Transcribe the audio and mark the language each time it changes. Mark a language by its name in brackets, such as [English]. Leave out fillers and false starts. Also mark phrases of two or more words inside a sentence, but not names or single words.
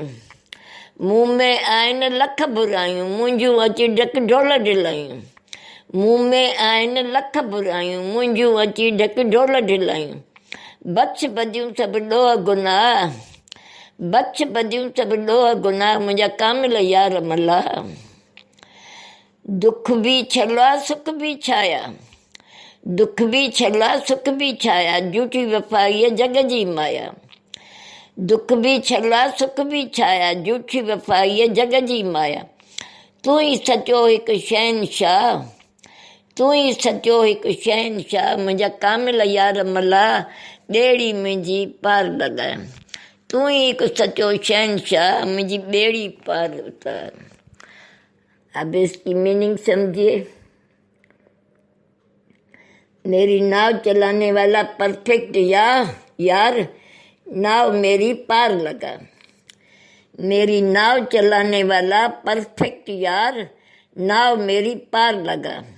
[Sindhi] मूं में आहिनि लख बुरायूं मुंहिंजूं अची ढक ढोल ढिलायूं। मूं में आहिनि लख बुरायूं मुंहिंजूं अची ढक ढोल ढिलायूं। बख़्श बदियूं सभु ॾोह गुनाह। बख़्श बदियूं सभु ॾोह गुनाह मुंहिंजा कामिल यार मला। दुख भी छला सुख भी छाया। दुख भी छला सुख भी छाया झूठी वफ़ाई जग जी माया। दुख भी छला सुख भी छाया झूठी वफ़ाई जग जी माया। तूं ई सचो हिकु शहनशाह। तूं ई सचो हिकु शहनशाह मुंहिंजा कामिल यार मला ॿेड़ी मुंहिंजी पार लॻाए। तूं ई हिकु सचो शहनशाह मुंहिंजी ॿेड़ी पार उतार। [Hindi] अब इसकी मीनिंग समझिए। मेरी नाव चलाने वाला परफेक्ट यार नाव मेरी पार लगा। मेरी नाव चलाने वाला परफेक्ट यार नाव मेरी पार लगा।